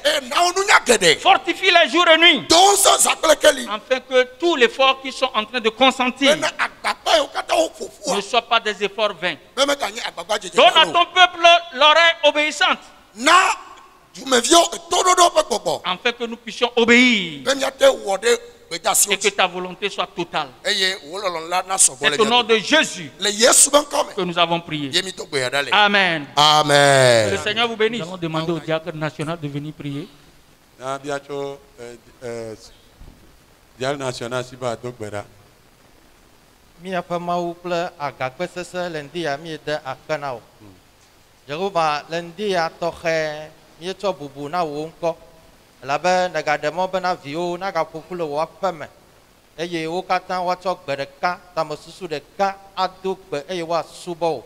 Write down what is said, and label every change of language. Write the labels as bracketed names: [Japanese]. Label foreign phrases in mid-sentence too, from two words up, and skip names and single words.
[French] Fortifie-les jour et nuit, afin que tous les efforts qu'ils sont en train de consentir ne soient pas des efforts vains. Donne à ton peuple l'oreille obéissante, afin que nous puissions obéir et que ta volonté soit totale. [Ewe] eye wo lɔlɔ la na sɔgbɔ [French] C'est au nom de Jésus [Ewe] le Yesu be ŋkɔ [French] que [Ewe] me [French] nous avons prié. [Ewe] ye mi to gbeya da le [French] Amen. Que le [Ewe] amen [French] Seigneur vous bénisse. Nous allons demander au diacre national de venir prier. [Ewe] Na bia tso dial national si ba do gbe ɖa. Míaƒe Mawu kple agakpe sesẽ le ŋdi ya míede akpe na wò. Yehowa le ŋdi ya tɔxɛ míetsɔ bubu na wò ŋkɔ elabe nègaɖe mɔ bena viwo nagaƒoƒu le wò aƒe me eye wo katã woatsɔ gbe ɖeka tamesusu ɖeka ado gbe eye woasubɔ wò.